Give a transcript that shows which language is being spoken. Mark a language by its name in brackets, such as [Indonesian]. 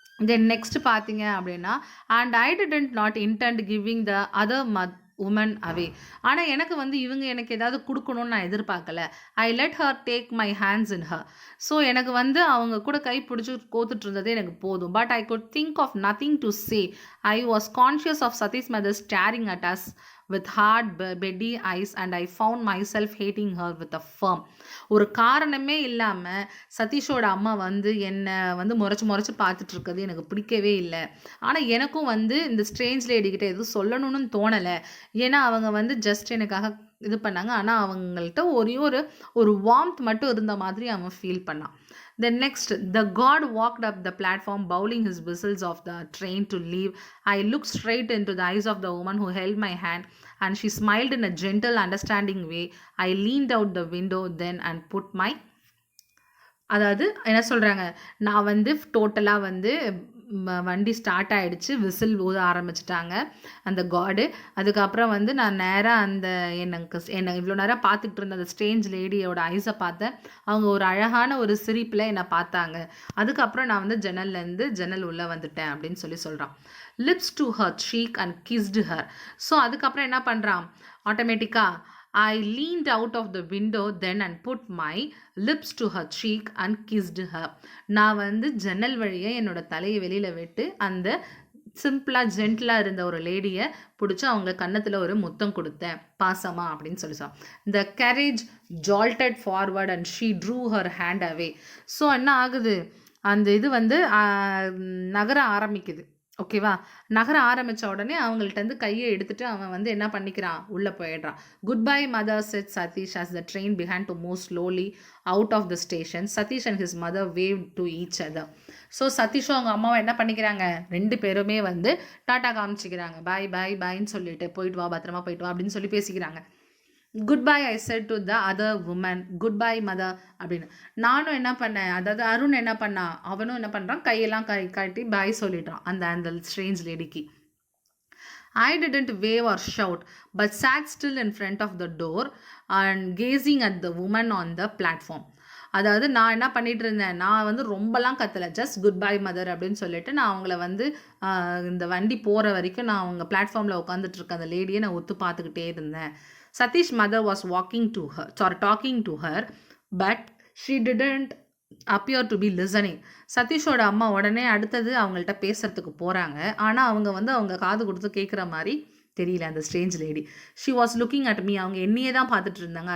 [English] then next [Tamil] பார்த்தீங்க அப்படின்னா, [English] And I didn't not intend giving the other woman away. [Tamil] ஆனால் எனக்கு வந்து இவங்க எனக்கு ஏதாவது கொடுக்கணும்னு நான் எதிர்பார்க்கல. [English] I let her take my hands in her. [Tamil] So எனக்கு வந்து அவங்க கூட கை பிடிச்சி கோத்துட்டு இருந்ததே எனக்கு போதும். [English] But I could think of nothing to say. I was conscious of Satish mother staring at us with hard beady eyes and I found myself hating her with a firm. [Tamil] ஒரு காரணமே இல்லாமல் சதீஷோட அம்மா வந்து என்னை வந்து முறைச்சி பார்த்துட்டு இருக்கிறது எனக்கு பிடிக்கவே இல்லை. ஆனால் எனக்கும் வந்து இந்த ஸ்ட்ரேஞ்ச் லேடிக்கிட்ட எதுவும் சொல்லணும்னு தோணலை. ஏன்னா அவங்க வந்து ஜஸ்ட் எனக்காக இது பண்ணாங்க. ஆனால் அவங்கள்ட்ட ஒரு வார்ம்த் மட்டும் இருந்த மாதிரி அவன் ஃபீல் பண்ணான். [English] Then next, the god walked up the platform, bowling his whistles of the train to leave. I looked straight into the eyes of the woman who held my hand, and she smiled in a gentle, understanding way. I leaned out the window then and put my [Tamil] அதாவது என்ன சொல்கிறாங்க, நான் வந்து டோட்டலாக வந்து வண்டி start ஆகிடுச்சு, whistle ஊத ஆரம்பிச்சிட்டாங்க அந்த காடு. அதுக்கப்புறம் வந்து நான் நேராக அந்த என்னை இவ்வளோ நேரம் பார்த்துக்கிட்டு இருந்த அந்த ஸ்ட்ரேஞ்ச் லேடியோட ஐஸை பார்த்தேன். அவங்க ஒரு அழகான ஒரு சிரிப்பில் என்னை பார்த்தாங்க. அதுக்கப்புறம் நான் வந்து ஜன்னல் உள்ளே வந்துட்டேன் அப்படின்னு சொல்கிறான். [English] Lips to her cheek and kissed her. [Tamil] So அதுக்கப்புறம் என்ன பண்ணுறான், ஆட்டோமேட்டிக்காக [English] I leaned out of the window then and put my lips to her cheek and kissed her. [Tamil] நான் வந்து ஜன்னல் வழியை என்னோட தலையை வெளியில் விட்டு அந்த சிம்பிளாக ஜென்டிலாக இருந்த ஒரு லேடியை பிடிச்சி அவங்க கன்னத்தில் ஒரு முத்தம் கொடுத்தேன் பாசமா அப்படின்னு சொல்லிச்சான். [English] The carriage jolted forward and she drew her hand away. [Tamil] So என்ன ஆகுது, அந்த இது வந்து நகர ஆரம்பிக்குது. ஓகேவா, நகர ஆரம்பித்த உடனே அவங்கள்ட்ட கையை எடுத்துகிட்டு அவன் வந்து என்ன பண்ணிக்கிறான், உள்ளே போயிடுறான். [English] Goodbye mother said Satish as the train began to move slowly out of the station. Satish and his mother waved to each other. [Tamil] So சதீஷும் அவங்க அம்மாவை என்ன பண்ணிக்கிறாங்க, ரெண்டு பேருமே வந்து டாட்டா காமிச்சிக்கிறாங்க. பாய் பாய் பாய்ன்னு சொல்லிட்டு போயிட்டு வா, பத்திரமா போயிட்டு வா அப்படின்னு சொல்லி பேசிக்கிறாங்க. [English] goodbye I said to the other woman, goodbye mother [Tamil] அப்படின்னு. நானும் என்ன பண்ணேன், அதாவது அருண் என்ன பண்ணான், அவனும் என்ன பண்ணுறான், கையெல்லாம் காட்டி பாய் சொல்லிட்டான் அந்த strange லேடிக்கு. [English] I didn't wave or shout, but sat still in front of the door and gazing at the woman on the platform. [Tamil] அதாவது நான் என்ன பண்ணிட்டு இருந்தேன், நான் வந்து ரொம்பலாம் கத்தலை, ஜஸ்ட் [English] goodbye mother [Tamil] அப்படின்னு சொல்லிட்டு நான் அவங்கள வந்து இந்த வண்டி போகிற வரைக்கும் நான் அவங்க பிளாட்ஃபார்மில் உட்காந்துட்டு இருக்க அந்த லேடியை நான் ஒத்து பார்த்துக்கிட்டே இருந்தேன். [English] Satish's mother was talking to her, but she didn't appear to be listening. [Tamil] சதீஷோட அம்மா உடனே அடுத்தது அவங்கள்ட்ட பேசுறதுக்கு போகிறாங்க. ஆனால் அவங்க வந்து அவங்க காது கொடுத்து கேட்குற மாதிரி தெரியல அந்த strange lady. [English] She was looking at me. [Tamil] அவங்க என்னையே தான் பார்த்துட்டு இருந்தாங்க.